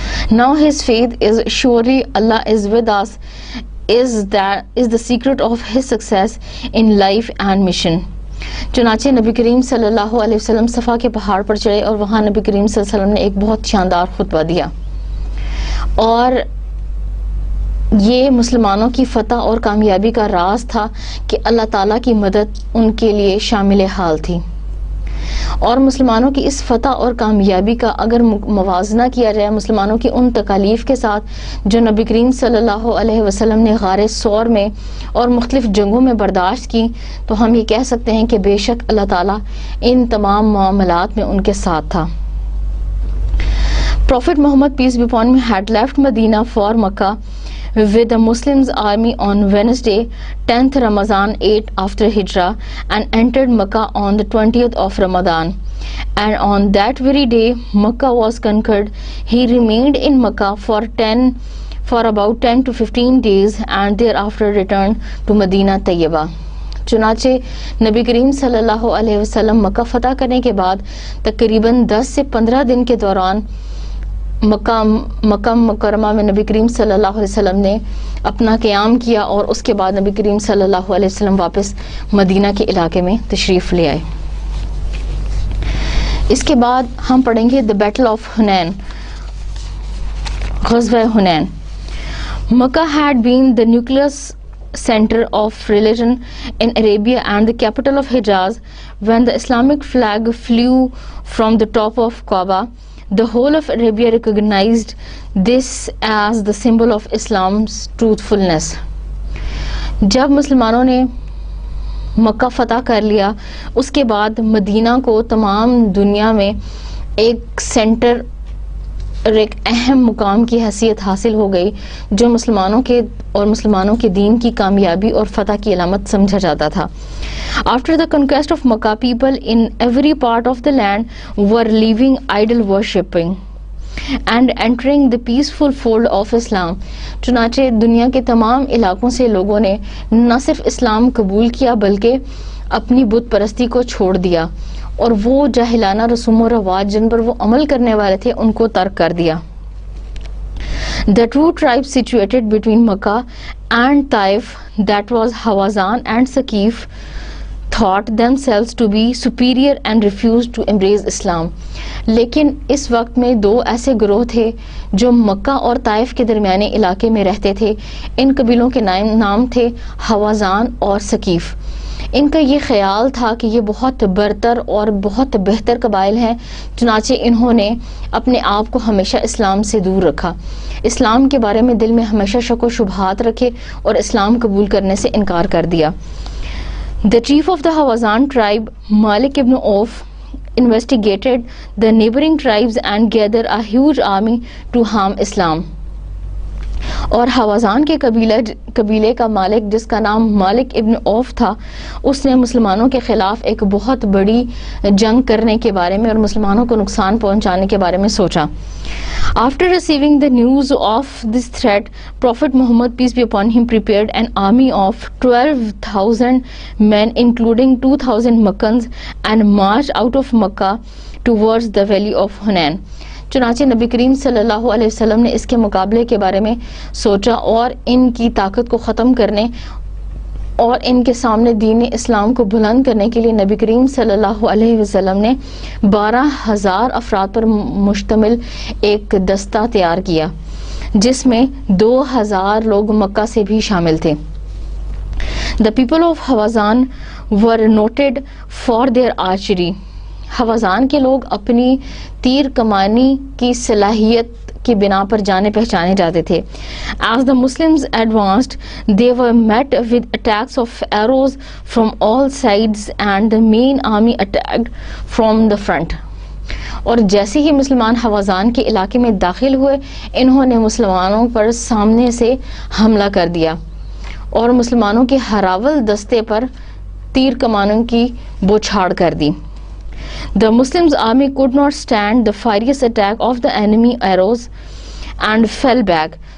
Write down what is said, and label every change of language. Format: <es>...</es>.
<en>Now his faith is surely Allah is with us, is the secret of his success in life and mission.</en> <ur>چنانچہ نبی کریم صلی اللہ علیہ وسلم صفا کے پہاڑ پر چڑھے اور وہاں نبی کریم صلی اللہ علیہ وسلم نے ایک بہت شاندار خطبہ دیا اور یہ مسلمانوں کی فتح اور کامیابی کا راز تھا کہ اللہ تعالیٰ کی مدد ان کے لیے شامل حال تھی. اور مسلمانوں کی اس فتح اور کامیابی کا اگر موازنہ کیا جائے مسلمانوں کی ان تکالیف کے ساتھ جو نبی کریم صلی اللہ علیہ وسلم نے غار ثور میں اور مختلف جنگوں میں برداشت کی تو ہم یہ کہہ سکتے ہیں کہ بے شک اللہ تعالیٰ ان تمام معاملات میں ان کے ساتھ تھا.</ur> <en>Prophet Muhammad, peace be upon him, had left Medina for Makkah with the Muslims army on Wednesday 10th Ramadan 8 after Hijrah and entered Makkah on the 20th of Ramadan, and on that very day Makkah was conquered. He remained in Makkah for about 10 to 15 days and thereafter returned to Medina Tayyibah.</en> <ur>چنانچہ نبی کریم صلی اللہ علیہ وسلم مکہ فتح کرنے کے بعد تقریباً 10 سے 15 دن کے دوران مکہ مکرمہ میں نبی کریم صلی اللہ علیہ وسلم نے اپنا قیام کیا اور اس کے بعد نبی کریم صلی اللہ علیہ وسلم واپس مدینہ کے علاقے میں تشریف لے آئے. اس کے بعد ہم پڑھیں گے</ur> <en>The Battle of Hunain,</en> <ur>غزوہ حنین.</ur> <en>Makkah had been the nucleus center of religion in Arabia and the capital of Hijaz. When the Islamic flag flew from the top of Kaaba, the whole of Arabia recognized this as the symbol of Islam's truthfulness.</en> <ur>جب مسلمانوں نے مکہ فتح کر لیا اس کے بعد مدینہ کو تمام دنیا میں ایک سینٹر اور ایک اہم مقام کی حیثیت حاصل ہو گئی جو مسلمانوں کے دین کی کامیابی اور فتح کی علامت سمجھا جاتا تھا.</ur> <en>After the conquest of Makkah, people in every part of the land were leaving idol worshipping and entering the peaceful fold of Islam.</en> <ur>چنانچہ دنیا کے تمام علاقوں سے لوگوں نے نہ صرف اسلام قبول کیا بلکہ اپنی بت پرستی کو چھوڑ دیا اور وہ جاہلانہ رسوم و رواج جن پر وہ عمل کرنے والے تھے ان کو ترک کر دیا.</ur> <en>The true tribe situated between Makkah and Taif, that was Hawazan and Saqif, thought themselves to be superior and refused to embrace Islam.</en> <ur>لیکن اس وقت میں دو ایسے گروہ تھے جو مکہ اور طائف کے درمیانے علاقے میں رہتے تھے. ان قبیلوں کے نام تھے حوازان اور ثقیف. ان کا یہ خیال تھا کہ یہ بہت برتر اور بہت بہتر قبائل ہیں، چنانچہ انہوں نے اپنے آپ کو ہمیشہ اسلام سے دور رکھا، اسلام کے بارے میں دل میں ہمیشہ شک و شبہات رکھے اور اسلام قبول کرنے سے انکار کر دیا.</ur> <en>The chief of the Hawazan tribe, Malik ibn Auf, investigated the neighboring tribes and gathered a huge army to harm Islam.</en> <ur>اور حوازان کے قبیلے کا مالک جس کا نام مالک ابن اوف تھا، اس نے مسلمانوں کے خلاف ایک بہت بڑی جنگ کرنے کے بارے میں اور مسلمانوں کو نقصان پہنچانے کے بارے میں سوچا.</ur> <en>After receiving the news of this threat, Prophet Muhammad, peace be upon him, prepared an army of 12,000 men, including 2,000 Makkans, and marched out of Makkah towards the valley of Hunain.</en> <ur>چنانچہ نبی کریم صلی اللہ علیہ وسلم نے اس کے مقابلے کے بارے میں سوچا اور ان کی طاقت کو ختم کرنے اور ان کے سامنے دین اسلام کو بلند کرنے کے لیے نبی کریم صلی اللہ علیہ وسلم نے 12,000 افراد پر مشتمل ایک دستہ تیار کیا، جس میں 2,000 لوگ مکہ سے بھی شامل تھے.</ur> <en>The people of Hawazan were noted for their archery.</en> <ur>حوازان کے لوگ اپنی تیر کمانی کی صلاحیت کی بنا پر جانے پہچانے جاتے تھے.</ur> <en>As the Muslims advanced, they were met with attacks of arrows from all sides and the main army attacked from the front.</en> <ur>اور جیسے ہی مسلمان حوازان کے علاقے میں داخل ہوئے، انہوں نے مسلمانوں پر سامنے سے حملہ کر دیا اور مسلمانوں کے ہراول دستے پر تیر کمانوں کی بوچھاڑ کر دی.</ur> <en>The Muslims army could not stand the furious attack of the enemy arrows and fell back.</en>